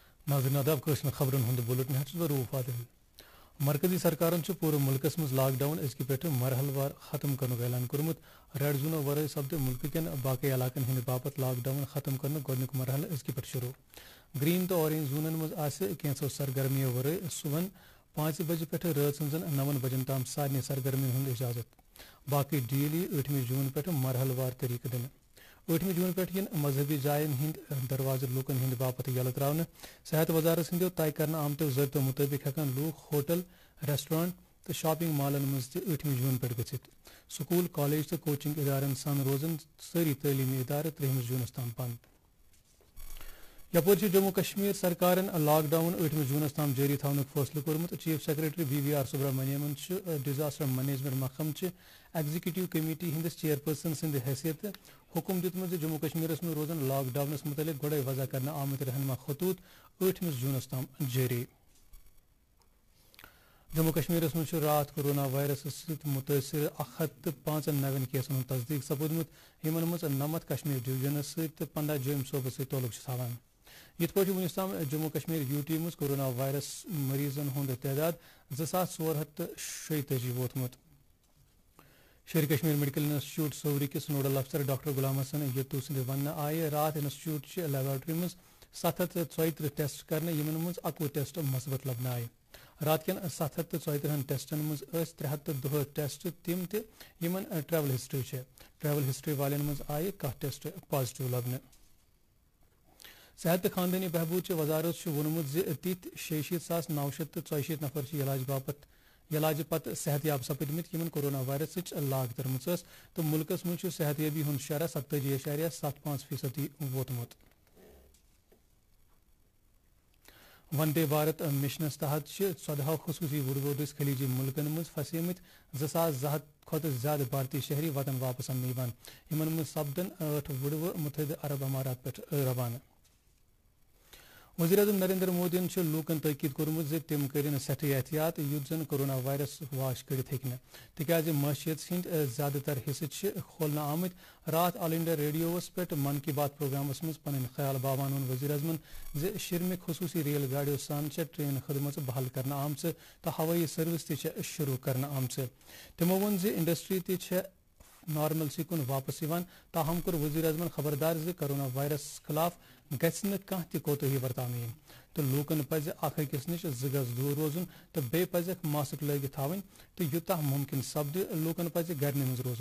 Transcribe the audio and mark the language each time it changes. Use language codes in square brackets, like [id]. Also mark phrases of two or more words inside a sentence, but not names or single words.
[ks] ناظرین آداب کشن خبرن ہند بلٹن روف عادل مرکزی سرکارن پور ملکس مز لاک ڈاؤن ازکہ پہ مرحل وار ختم کرنے اعلان کورمت [en] red zones [ks] ورائے سپد ملک کن باقی علاقن ہند باپت لاک ڈاؤن ختم کرنے گۄڈنیُک مرحل ازکہ پہ شروع گرین تو اورینج زونن مز کینژو سرگرمیو ورائے صبح 5 بجے پہ رات سن 9 بجن تام سارے سرگرمی ہند اجازت باقی ڈیل 8 جون پہ مرحل وار طریقہ دن 8 جون پہ مذہبی جائن ہند دروازہ لوکن ہند باپت یلہ تراؤن صحت وزارت ہندو طے کرنے آمتو ضرورتو مطابق ہیکن لوک ہوٹل ریسٹورینٹ تو [en] shopping malls [ks] مز 8 جون پہ گھت سکول کالج تو کوچنگ ادارن سان روزن ساری تعلیمی ادارے 3 جونس تام بند یپور جموں کشمیر سرکارن لاک ڈاؤن 8 جونس تام جاری تھونک فیصلہ کورمت چیف سیکرٹری BVR سبرامنیمن [en] disaster management [ks] محکمہ [en] executive committee [ks] ہندس چیئرپرسن سند حیثیت حکم دتمت جموں کشمیرس میں روزن لاک ڈاؤنس متعلق گوڑے وضع کرنے آمت رہنما خطوط 8 جونس تام جاری جموں کشمیرس میں رات کورونا وائرس ست متاثر 105 نوین کیسن ہند تصدیق سپودمت یمن مز 9 کشمیر ڈویژن ست 15 جوم صوبہ ست تعلق تھاوان یت پٲٹھۍ ونیُک تام جموں کشمیر UT مز کورونا وائرس مریضن ہند تعداد 2486 ووتمت شیر کشمیر میڈیکل انسٹیٹیوٹ سوری کس [en] nodal officer [ks] ڈاکٹر غلام حسن یتو سند ون آئے رات انسٹیٹیوٹ چہ لیبارٹری مز 734 ٹیسٹ کرنے یمن مز 21 ٹیسٹ مثبت لبنہ آئے رات کن 734 ٹیسٹن مز 302 ٹیسٹ تم تہ یمن [en] travel history [ks] ہے [en] travel history [ks] والن مز آئے 1 ٹیسٹ پازیٹو لبنہ صحت خاندانی بہبود وزارت وونمت تت 66,964 نفر علاج پتہ صحت یاب سپدمت یمن کورونا وائرس لاگ درمت تو ملکس مجھ صحت یابی ہند شرح 87.75% ووتمت وندے بھارت مشنس تحت 14 خصوصی وڑوس خلیجی ملکن مز پھسیمت 2200 کھت زیادہ بھارتی شہری وطن واپس انن یمن مز سپدن 8 وڑو متحدہ عرب امارات پہ روانہ وزیر اعظم نریندر مودی لوکن تاکید کورمت تم کرن سٹھ احتیاط یت زن کورونا وائرس واش کڑت ہیکہ تکیاز معیشت ہند زیادہ تر حصہ کھولنہ آمت رات آل انڈیا ریڈیوس پہ من کی بات پروگرامس مز پن خیال باوان ون وزیر اعظمن شرمک خصوصی ریل گاڑیوں سان ٹرین خدمت بحال کرنا آمت تو ہوائی سروس تہ شروع کرنا آمت تمو ون انڈسٹری تہ نارملسی کن واپس یوان تاہم کور وزیر اعظمن خبردار کورونا وائرس خلاف گژھِ نہٕ کانٛہہ تہِ کوتاہی ورتاونہٕ یِنۍ تہٕ لوٗکن پزِ اکھ أکِس نِش 2 گز دوٗر روزُن تہٕ بیٚیہِ پزٮ۪کھ ماسک لٲگِتھ تھاوٕنۍ تہٕ یوٗتاہ مُمکِن سپدِ لوٗکن پزِ گرنٕے منٛز روزُن